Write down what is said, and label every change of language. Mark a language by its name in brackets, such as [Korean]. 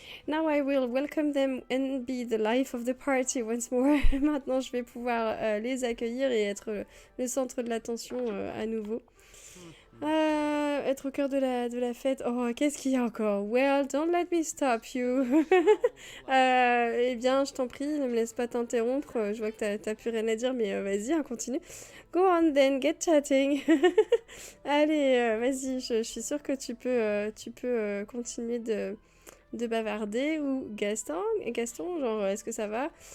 [English] Now I will welcome them and be the life of the party once more. [French] Maintenant je vais pouvoir les accueillir et être le centre de l'attention à nouveau. Être au cœur de la fête. Oh, qu'est-ce qu'il y a encore? [English] Well, don't let me stop you. [French] Eh bien, je t'en prie, ne me laisse pas t'interrompre. Je vois que t'as plus rien à dire, mais vas-y, hein, continue. [English] Go on then, get chatting. [French] Allez, vas-y, je suis sûre que tu peux continuer de bavarder. Ou Gaston, genre, est-ce que ça va?